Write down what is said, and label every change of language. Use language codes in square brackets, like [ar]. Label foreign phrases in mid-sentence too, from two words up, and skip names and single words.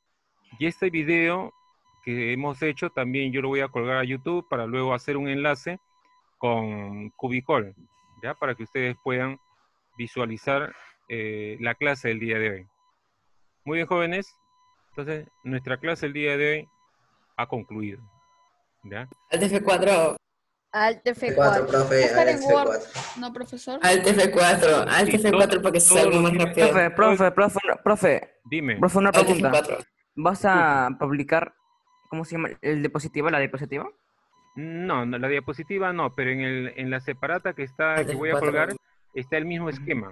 [es] Y este video que hemos hecho también yo lo voy a colgar a YouTube para luego hacer un enlace con Cubicol, ¿ya? Para que ustedes puedan visualizar la clase del día de hoy. Muy bien, jóvenes. Entonces, nuestra clase el día de hoy ha concluido. ¿Ya? Alt F4. Alt F4, F4. profe, Estar en Word. F4. No, profesor. Alt F4. Alt Sí, F4 para que se salga más rápido. Profe, Dime. una Alt pregunta. F4. ¿Vas a publicar, cómo se llama, la diapositiva? No, la diapositiva no, pero en la separata que voy a F4. colgar está el mismo esquema.